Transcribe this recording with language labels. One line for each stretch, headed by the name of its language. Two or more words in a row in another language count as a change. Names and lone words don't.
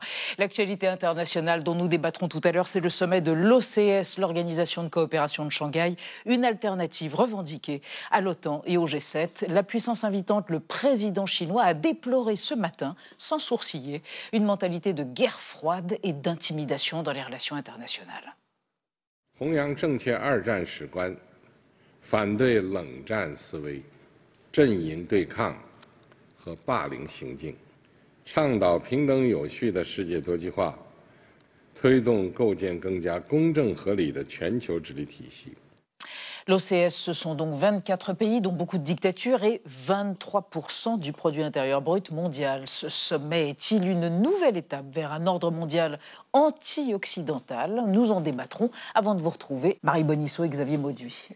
French: L'actualité internationale dont nous débattrons tout à l'heure, c'est le sommet de l'OCS, l'Organisation de coopération de Shanghai, une alternative revendiquée à l'OTAN et au G7. La puissance invitante, le président chinois a déploré ce matin, sans sourciller, une mentalité de guerre froide et d'intimidation dans les relations internationales.
Chinese: 弘扬正确二战史观，反对冷战思维、阵营对抗和霸凌行径，倡导平等有序的世界多极化，推动构建更加公正合理的全球治理体系。
French: L'OCS, ce sont donc 24 pays, dont beaucoup de dictatures, et 23% du produit intérieur brut mondial. Ce sommet est-il une nouvelle étape vers un ordre mondial anti-occidental? Nous en débattrons avant de vous retrouver, Marie Bonisseau et Xavier Mauduit.